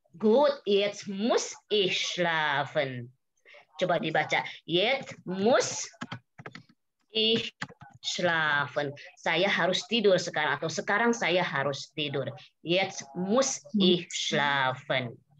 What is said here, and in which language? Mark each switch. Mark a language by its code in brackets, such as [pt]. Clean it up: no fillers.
[de] Good, jetzt muss ich schlafen. [id] Coba dibaca. [de] Jetzt muss ich schlafen. [id] Saya harus tidur sekarang, atau sekarang saya harus tidur. [de] Jetzt muss ich schlafen.